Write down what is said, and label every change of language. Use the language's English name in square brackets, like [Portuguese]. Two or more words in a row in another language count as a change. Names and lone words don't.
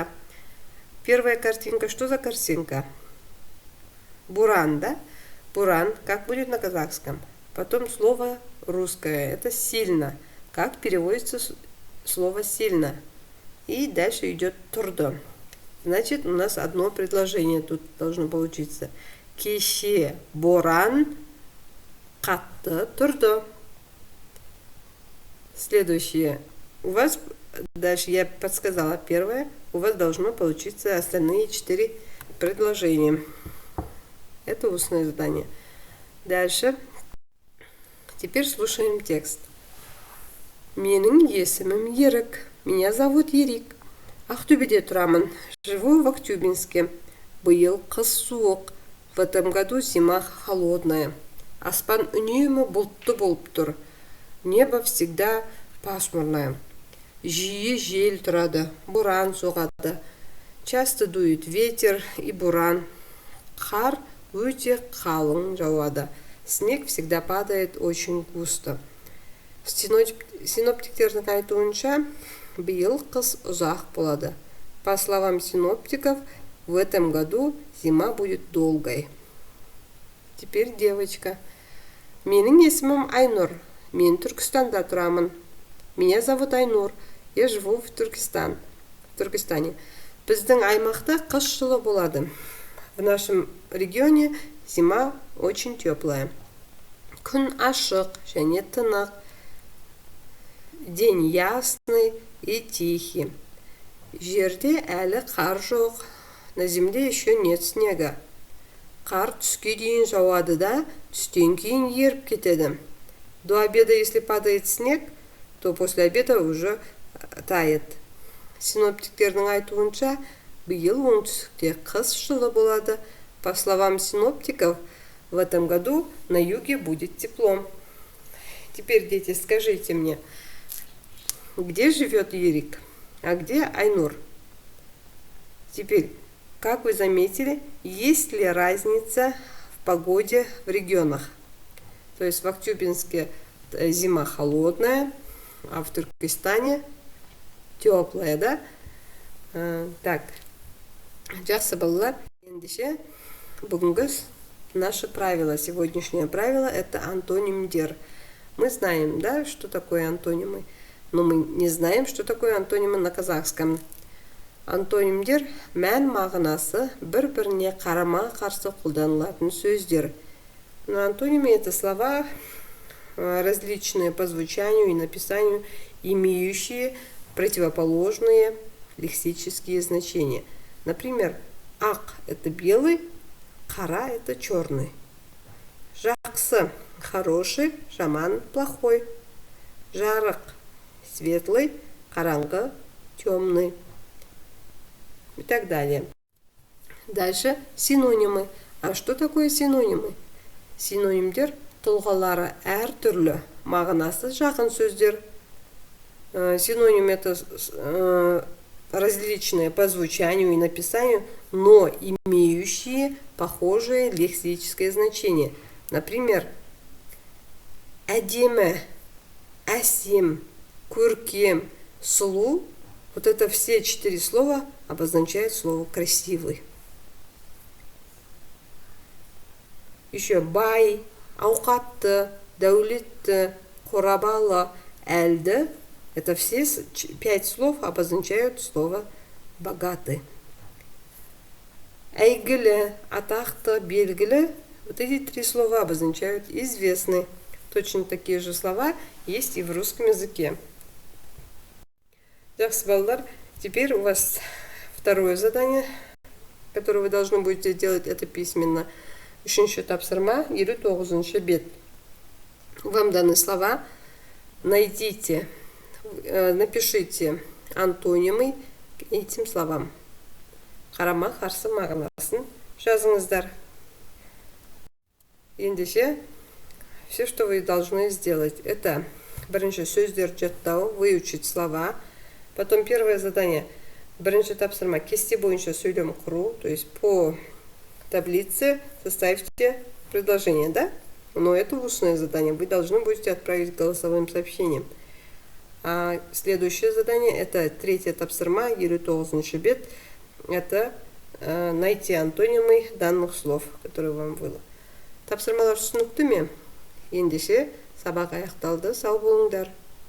[Russian] Первая картинка. Что за картинка? Буран, да? Буран. Как будет на казахском? Потом слово русское. Это сильно. Как переводится слово сильно? И дальше идет турдо. Значит, у нас одно предложение тут должно получиться. [Kazakh] Кеше боран қатты турдо. [Russian] Следующее. У вас, дальше я подсказала первое, у вас должно получиться остальные 4 предложения. Это устное задание. Дальше. Теперь слушаем текст. [Kazakh] Менің есімім Ерік. [Russian] Меня зовут Ерик. [Kazakh] Ақтөбеде тұрамын. [Russian] Живу в Актюбинске. [Kazakh] Биыл қыс суық. [Russian] В этом году зима холодная. [Kazakh] Аспан үнемі бұлтты болып тұр. [Russian] Небо всегда пасмурное. [Kazakh] Жиі жел тұрады. Буран соғады. [Russian] Часто дует ветер и буран. [Kazakh] Қар өте қалың жауады. [Russian] Снег всегда падает очень густо. [Kazakh] Синоптиктердің айтуынша, биыл қыс ұзақ болады. [Russian] По словам синоптиков, в этом году зима будет долгой. Теперь девочка. [Kazakh] Менің есімім Айнур. Мен Түркістанда тұрамын. [Russian] Меня зовут Айнур. Я живу в Туркестане. [Kazakh] Біздің аймақта қыс жылы болады. [Russian] В нашем регионе зима очень теплая. [Kazakh] Күн ашық және тынық. [Russian] День ясный и тихий. [Kazakh] Жерде әлі қар жоқ. [Russian] На земле еще нет снега. [Kazakh] Қар түске дейін жауады да, түстен кейін еріп кетеді. [Russian] До обеда, если падает снег, то после обеда уже тает. [Kazakh] Синоптиктердің айтуынша, биыл оңтүстікте қыс жылы болады. [Russian] По словам синоптиков, в этом году на юге будет тепло. Теперь, дети, скажите мне, где живет Ерик, а где Айнур? Теперь, как вы заметили, есть ли разница в погоде в регионах? То есть в Актюбинске зима холодная, а в Туркестане теплая, да? Так, [Kazakh] жақсы балалар, ендеше бүгінгі [Russian] наше правило, сегодняшнее правило, это антонимдер. Мы знаем, да, что такое антонимы, но мы не знаем, что такое антонимы на казахском. [Kazakh] Антонимдер мән мағынасы бір-біріне қарама-қарсы қолданылатын сөздер. [Russian] Но антонимы это слова различные по звучанию и написанию, имеющие противоположные лексические значения. Например, ақ это белый, қара это черный. Жақсы хороший, жаман плохой. Жарық светлый, қараңғы темный. И так далее. Дальше синонимы. А что такое синонимы? [Kazakh] Синонимдер тұлғалары әртүрлі, мағынасы жақын сөздер. [Russian] Синоним это различные по звучанию и написанию, но имеющие похожее лексическое значение. Например, [Kazakh] әдемі, әсем, көркем, сұлу. [Russian] Вот это все 4 слова обозначают слово красивый. Еще [Kazakh] бай, ауқатты, дәулетті, қорабалы, әлді. [Russian] Это все 5 слов обозначают слово богатый. [Kazakh] Әйгілі, атақты, белгілі. [Russian] Вот эти 3 слова обозначают известный. Точно такие же слова есть и в русском языке. [Kazakh] Жақсы балалар, [Russian] теперь у вас второе задание, которое вы должны будете делать, это письменно. [Kazakh] Үшінші тапсырма, 29-ші бет. [Russian] Вам даны слова. Найдите, напишите антонимы к этим словам. [Kazakh] Қарама-қарсы мағынасын жазыңыздар. Ендеше, [Russian] все, что вы должны сделать, это [Kazakh] бірінші сөздер жаттау, [Russian] выучить слова. Потом первое задание, [Kazakh] бірінші тапсырма, кесте бойынша сөйлем құру, [Russian] то есть по таблице составьте предложение, да? Но это устное задание, вы должны будете отправить голосовым сообщением. А следующее задание, это третье [Kazakh] тапсырма, 29-ші бет, [Russian] это найти антонимы данных слов, которые вам было. [Kazakh] Тапсырмалар түсінікті ме? Ендеше сабақ аяқталды, сау болыңдар.